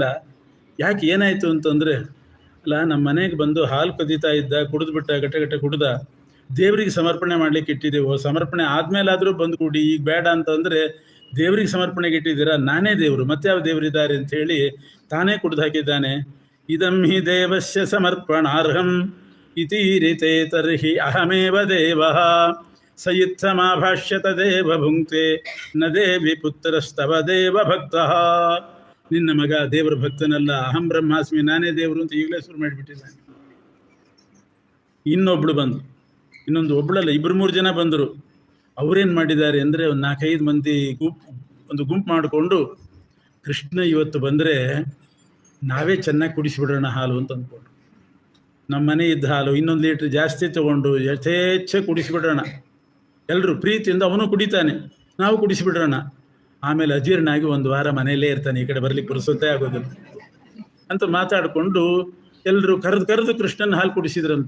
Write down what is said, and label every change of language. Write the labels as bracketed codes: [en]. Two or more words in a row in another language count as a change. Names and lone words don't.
[kn] ಯಾಕೆ ಏನಾಯಿತು ಅಂತಂದರೆ, ಅಲ್ಲ ನಮ್ಮ ಮನೆಗೆ ಬಂದು ಹಾಲು ಕದೀತಾ ಇದ್ದ, ಕುಡಿದ್ಬಿಟ್ಟ, ಗಟ್ಟೆ ಕುಡ್ದ, ದೇವರಿಗೆ ಸಮರ್ಪಣೆ ಮಾಡ್ಲಿಕ್ಕೆ ಇಟ್ಟಿದ್ದೇವೋ, ಸಮರ್ಪಣೆ ಆದ್ಮೇಲಾದರೂ ಬಂದು ಕೂಡಿ, ಈಗ ಬೇಡ ಅಂತಂದರೆ ದೇವರಿಗೆ ಸಮರ್ಪಣೆಗೆ ಇಟ್ಟಿದ್ದೀರಾ, ನಾನೇ ದೇವರು, ಮತ್ತೆ ಯಾವ ದೇವರಿದ್ದಾರೆ ಅಂಥೇಳಿ ತಾನೇ ಕುಡ್ದು ಹಾಕಿದ್ದಾನೆ. [sa] ಇದಂ ಹಿ ದೇವಸ್ಯ ಸಮರ್ಪಣಾರ್ಹಂ ಇತೀರಿತೆ ತರ್ಹಿ ಅಹಮೇವ ದೇವಃ ಸಯಿತ್ಥಮಾಭಾಷ್ಯತ ದೇವ ಭುಂಕ್ತೆ ನ ದೇವಿ ಪುತ್ರಸ್ತವ ದೇವ ಭಕ್ತಃ. [kn] ನಿನ್ನ ಮಗ ದೇವರ ಭಕ್ತನಲ್ಲ, [sa] ಅಹಂ ಬ್ರಹ್ಮಾಸ್ಮಿ, [kn] ನಾನೇ ದೇವರು ಅಂತ ಈಗಲೇ ಶುರು ಮಾಡಿಬಿಟ್ಟಿದ್ದಾನೆ. ಇನ್ನೊಬ್ಳು ಬಂದು, ಒಬ್ಬಳಲ್ಲ 2-3 ಜನ ಬಂದರು. ಅವರೇನು ಮಾಡಿದ್ದಾರೆ ಅಂದರೆ, ಒಂದು 4-5 ಮಂದಿ ಒಂದು ಗುಂಪು ಮಾಡಿಕೊಂಡು, ಕೃಷ್ಣ ಇವತ್ತು ಬಂದರೆ ನಾವೇ ಚೆನ್ನಾಗಿ ಕುಡಿಸಿಬಿಡೋಣ ಹಾಲು ಅಂತ ಅಂದ್ಕೊಂಡು, ನಮ್ಮ ಮನೆ ಇದ್ದ ಹಾಲು 1 ಲೀಟ್ರ್ ಜಾಸ್ತಿ ತೊಗೊಂಡು ಯಥೇಚ್ಛ ಕುಡಿಸಿಬಿಡೋಣ, ಎಲ್ಲರೂ ಪ್ರೀತಿಯಿಂದ, ಅವನು ಕುಡಿತಾನೆ, ನಾವು ಕುಡಿಸಿಬಿಡೋಣ, ಆಮೇಲೆ ಅಜೀರ್ಣ ಆಗಿ 1 ವಾರ ಮನೆಯಲ್ಲೇ ಇರ್ತಾನೆ, ಈ ಕಡೆ ಬರಲಿಕ್ಕೆ ಪುರುಸೊತ್ತೇ ಆಗೋದಿಲ್ಲ ಅಂತ ಮಾತಾಡಿಕೊಂಡು ಎಲ್ಲರೂ ಕರೆದು ಕೃಷ್ಣನ ಹಾಲು ಕುಡಿಸಿದ್ರಂತೆ.